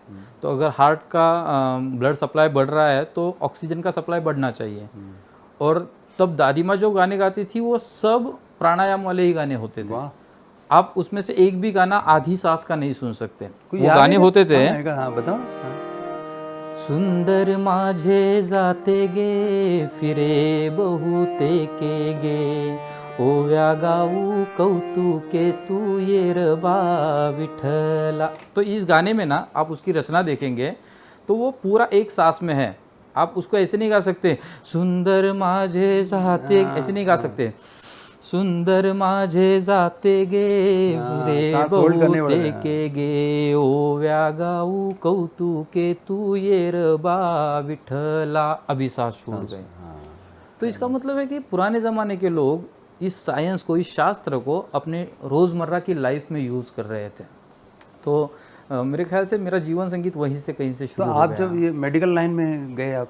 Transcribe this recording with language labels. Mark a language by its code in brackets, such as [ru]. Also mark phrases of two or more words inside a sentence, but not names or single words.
[hi] तो अगर हार्ट का ब्लड सप्लाई बढ़ रहा है तो ऑक्सीजन का सप्लाई बढ़ना चाहिए। और तब दादी माँ जो गाने गाती थी वो सब प्राणायाम वाले ही गाने होते थे। आप उसमें से एक भी गाना आधी सांस का नहीं सुन सकते। वो गाने होते थे, हाँ बताओ। [mr] सुंदर माझे जाते गे फिरे बहुते के गे ओव्या गाऊ कौतुके तू येरबा विठला। [hi] तो इस गाने में ना आप उसकी रचना देखेंगे तो वो पूरा एक सांस में है। आप उसको ऐसे नहीं गा सकते [mr] सुंदर माझे जाते, [hi] ऐसे नहीं गा सकते [mr] सुंदर माझे जाते गे रे बहुते के गे ओव्या गाऊ कौतुके तू येरबा विठला, [hi] अभी सांस छूट गए। तो इसका मतलब है कि पुराने ज़माने के लोग इस साइंस को, इस शास्त्र को अपने रोज़मर्रा की लाइफ में यूज़ कर रहे थे। तो मेरे ख्याल से मेरा जीवन संगीत वहीं से कहीं से तो शुरू हो आप गया। जब ये मेडिकल लाइन में गए आप,